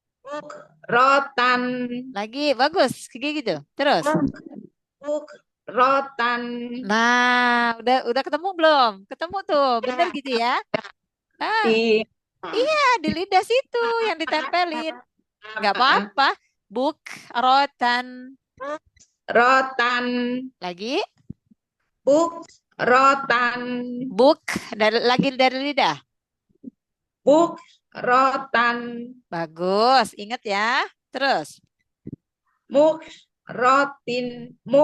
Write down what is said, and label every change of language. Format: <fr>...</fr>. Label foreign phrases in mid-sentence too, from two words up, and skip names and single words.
<id>Lagi bagus, kayak gitu. Terus. Bukrotan. Nah, udah ketemu belum? Ketemu tuh, bener gitu ya? Iya, di lidah situ yang ditempelin. Nggak apa-apa. Bukrotan. Lagi. Bukrotan. Lagi dari lidah. Bukrotan. Bagus, ingat ya. Terus. Mukrotin.</id>